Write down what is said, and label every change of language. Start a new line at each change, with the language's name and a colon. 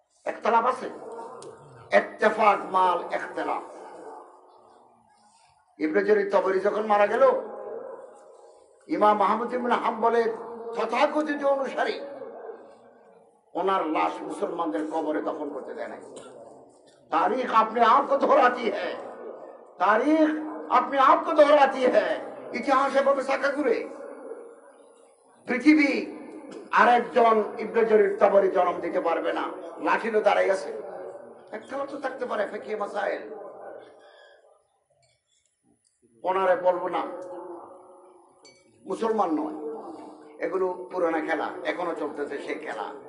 Bangla: ইখতিলাফ আছে, ইত্তেফাক মাল ইখতিলাফ। ইবনে জরির তাবরি যখন মারা গেল, ইমাম আহমদ ইবনে হাম্বলের তথাকথিত অনুসারী ওনার লাশ মুসলমানদের কবরে দফন করতে দেয় নাই।
Urdu: तारीख अपने आप को दोहराती है, तारीख अपने आप को दोहराती है।
Bangla: ইতিহাস এভাবে সাক্ষা করে পৃথিবী আরেকজন ইবনে জরির তাবরি জন্ম দিতে পারবে না। লাঠিরও দাঁড়াই আছে, একটা তো থাকতে পারে ফিকহি মাসাইল। ওনারে বলবো না, মুসলমান নয়, এগুলো পুরোনো খেলা, এখনো চলতেছে সেই খেলা।